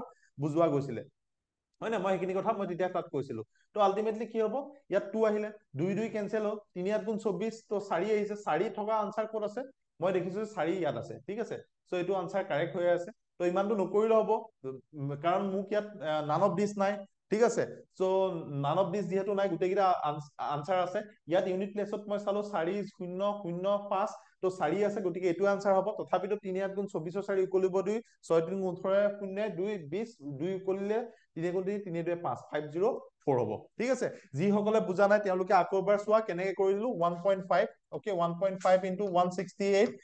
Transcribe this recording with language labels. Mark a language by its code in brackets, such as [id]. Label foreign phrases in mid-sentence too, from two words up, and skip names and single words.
[as] বুজোৱা গৈছিলে হয় না মই সেইখিনি কথা মই তেতিয়া তাত কৈছিলো তো আলটিমেটলি কি হ'ব ইয়াত 2 আহিলে 2 2 কেনসেল হ'ল 3 8 গুণ 24 তো 4 আহিছে 4 থকা আনসাৰ ক'ত আছে মই দেখিছো 4 ইয়াত আছে ঠিক আছে সো এইটো [en] answer correct [as] হৈ আছে তো ইমানটো নকৰিলে হ'ব কাৰণ মোক ইয়াত [en] none of this [as] নাই ঠিক আছে [en] so none of this [as] যেহেতু নাই গোটেইকেইটা আনসাৰ আছে ইয়াত [en] unit placeত [as] মই চালো 4.005 তো 4 আছে গতিকে এইটো আনসাৰ হ'ব তথাপিতো 3 8 গুণ 24 4 ইকুয়াল হ'ব 2 6 3 18 0 2 20 2 ইকুয়ালে 3 গুণ 3 3 2 5 504 হ'ব ঠিক আছে যিসকলে বুজা নাই তেওঁলোকে আকৌ এবাৰ চোৱা কেনেকে কৰিলো 1.5 ওকে 1.5 ইনটু 168